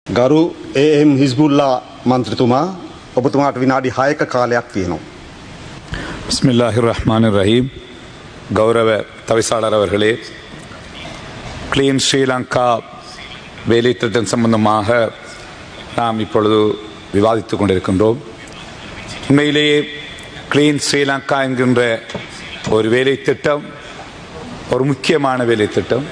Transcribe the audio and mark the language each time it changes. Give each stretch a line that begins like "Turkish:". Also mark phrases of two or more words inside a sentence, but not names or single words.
Sinhala: ගරු ඒ.එම්. හිස්බුල්ලා මන්ත්‍රතුමා ඔබතුමාට විනාඩි 6ක කාලයක් තියෙනවා.
Arabic: بسم الله الرحمن الرحيم.
Tamil: கௌரவ தவிசாளர் அவர்களே, கிளீன் ஸ்ரீலங்கா வேலை திட்டம் சம்பந்தமாக நாம் இப்பொழுது விவாதித்துக் கொண்டிருக்கின்றோம். உண்மையிலேயே கிளீன் ஸ்ரீலங்கா என்கின்ற ஒரு வேலை திட்டம் ஒரு முக்கியமான வேலை திட்டம்.